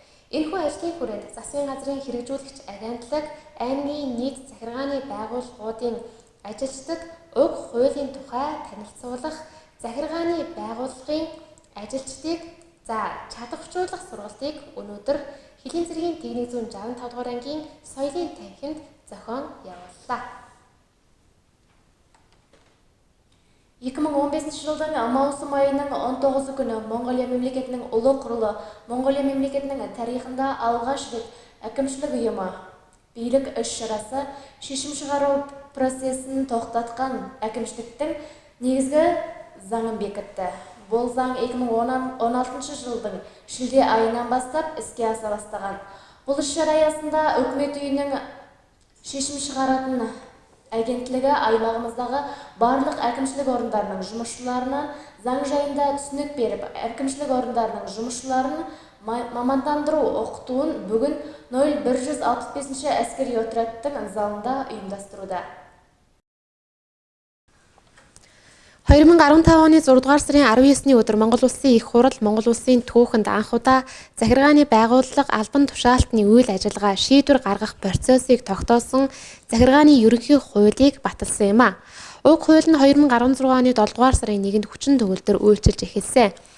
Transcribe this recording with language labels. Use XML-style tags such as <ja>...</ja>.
<mn>Энэхүү ажлын хүрээнд засгийн газрын хэрэгжүүлэгч агентлаг аймгийн нийт захиргааны байгууллагуудын ажилчдад уг хуулийн тухай танилцуулах захиргааны байгууллагын ажилчдыг чадварчуулах сургалтыг өнөөдөр Хэлийн цэргийн Техник зүүн 65 дугаар ангийн соёлын танхимд зохион явууллаа.</mn> <kk>2015 жылдың маусым айының 19 күні Монғолия мемлекетінің ұлы құрылы Монғолия мемлекетінің тарихында алғаш рет әкімшілік ұйымы билік іс-шарасы шешім шығару процесін тоқтатқан әкімшіліктің негізгі заңын бекітті. Бұл заң 2016 жылдың шілде айынан бастап іске аса бастаған. Бұл іс-шара аясында үкімет үйінің шешім шығаратын агентлігі аймағымыздағы барлық әкімшілік орындарының жұмысшыларына заң жайында түсінік беріп, әкімшілік орындарының жұмысшыларын мамандандыру оқытуын бүгін 0165 әскери отрядтың залында ұйымдастыруда.</kk> <mn>2015 оны 6 дугаар сарын 19-ний өдөр Монгол улсын их хурл Монгол улсын түүхэнд анх удаа захиргааны байгууллага албан тушаалтны үйл ажиллагаа шийдвэр гаргах процессыг тогтоосон захиргааны ерөнхий хуулийг баталсан юм а. Уг хууль нь 2016 оны 7 дугаар сарын 1-нд хүчин төгөлдөр үйлчилж эхэлсэн.</mn>